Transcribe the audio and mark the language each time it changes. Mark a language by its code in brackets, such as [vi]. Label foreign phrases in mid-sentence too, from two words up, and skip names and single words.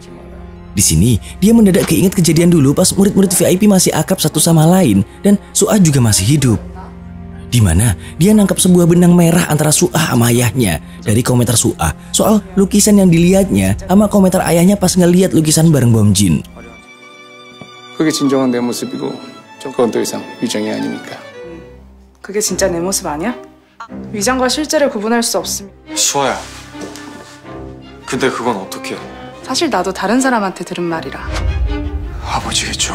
[id] Di sini, dia mendadak keinget kejadian dulu pas murid-murid VIP masih akrab satu sama lain dan Suah juga masih hidup. Di mana dia nangkap sebuah benang merah antara Suah sama ayahnya dari komentar Suah soal lukisan yang dilihatnya sama komentar ayahnya pas ngeliat lukisan bareng Bomjin. [ko] 그게 진정한 내 모습이고 그건 더 이상 위장이 아니니까. 그게 진짜 내 모습 아니야? 위장과 실제를 구분할 수 없으면. 수아야. 근데 그건 어떻게? 사실 나도 다른 사람한테 들은 말이라. 아버지겠죠.